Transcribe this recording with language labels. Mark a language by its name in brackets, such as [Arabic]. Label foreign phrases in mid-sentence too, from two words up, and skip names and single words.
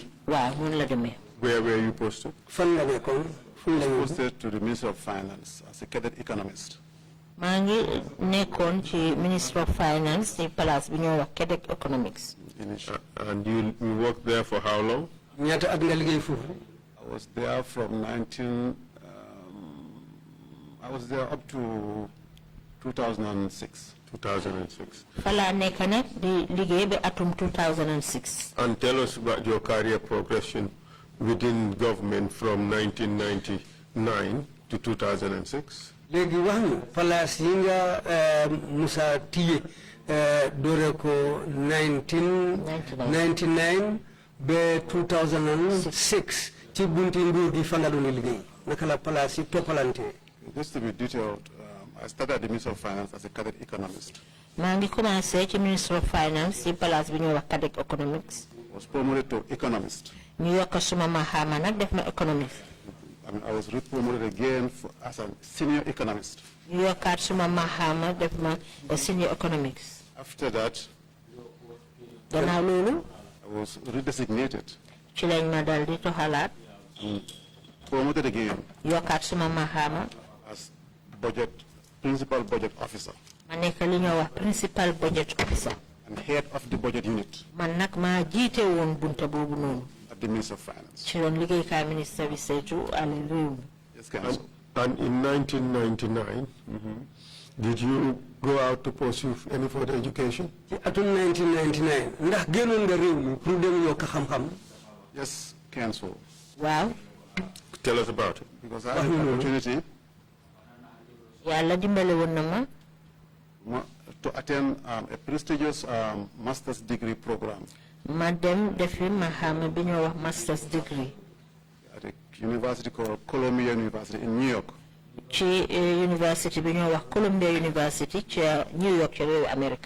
[Wolof] Waaw noonu la demee. [English] Where were you posted? [Wolof] fan nga nekkoon fu la ñu [English] Posted to the Ministry of Finance as a cadet economist. [Wolof] maa ngi nekkoon ci Ministry of Finance ci place bi ñoo wax [English] cadet economics. And you worked there for how long? [Wolof] ñaata at nga liggéey foofu. [English] I was there from I was there up to 2006. 2006. [Wolof] Fala nekk nag di liggéey ba atum 2006. [English] And tell us about your career progression within government from 1999 to 2006. [Wolof] léegi wax ñu place yi nga Musa tiye doore ko 1999 ba 2006 ci bunti nguur gi fa nga doon liggéey naka la place yi toppalante. [English] Just to be detailed, I started at the Ministry of Finance as a cadet economist. [Wolof] maa ngi commencé ci Ministry of Finance ci place bi ñoo wax [English] cadet economics. Was promoted to economist. [Wolof] ñu yokk suma maxaama nag def ma economist. [English] I was re-promoted again as a senior economist. [Wolof] ñu yokkaat suma maxaama def ma [English] senior economics. After that, [Wolof] gannaaw loolu. [English] I was redesignated. [Wolof] ci lañ ma dal di toxalaat. [English] Promoted again. [Wolof] yokkaat suma maxaama. [English] As principal budget officer. [Wolof] ma nekk li ñoo wax [English] principal budget officer. And head of the budget unit. [Wolof] man nag maa jiite woon bunta boobu noonu. [English] At the Ministry of Finance. [Wolof] ci doon liggéeykaay ministre bi saytu alal réew mi. [English] Yes, Council. And in 1999, did you go out to pursue any further education? [Wolof] ci atum 1999 ndax génnoon nga réew mi pour dem yokk xam-xam. [English] Yes, Council. [Wolof] waaw. [English] Tell us about it. Because I had an opportunity. [Wolof] yàlla dimbale woon na ma. [English] To attend a prestigious master's degree program. [Wolof] ma dem defi maxaama bi ñoo wax [English] master's degree. At a university called Columbia University in New York. [Wolof] ci university bi ñoo wax Columbia University ci New York ci réewu America.